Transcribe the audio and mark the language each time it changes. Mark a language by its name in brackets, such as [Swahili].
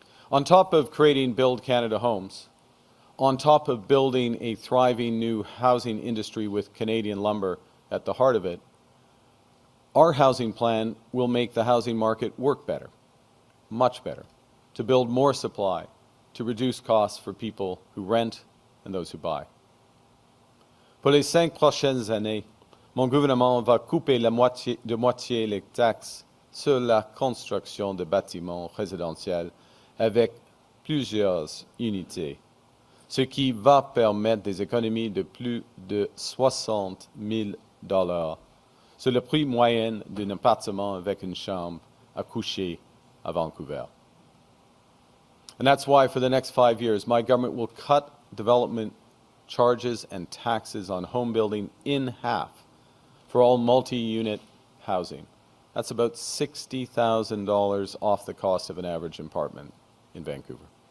[English] On top of creating Build Canada Homes, on top of building a thriving new housing industry with Canadian lumber at the heart of it, our housing plan will make the housing market work better, much better, to build more supply, to reduce costs for people who rent and those who buy. [French] Pour les 5 prochaines années, mon gouvernement va couper de moitié les taxes sur la construction de bâtiments résidentiels avec plusieurs unités, ce qui va permettre des économies de plus de $60 000 sur le prix moyen d'un appartement avec une chambre à coucher à Vancouver. [English] And that's why for the next 5 years, my government will cut development charges and taxes on home building in half for all multi-unit housing. That's about $60,000 off the cost of an average apartment in Vancouver.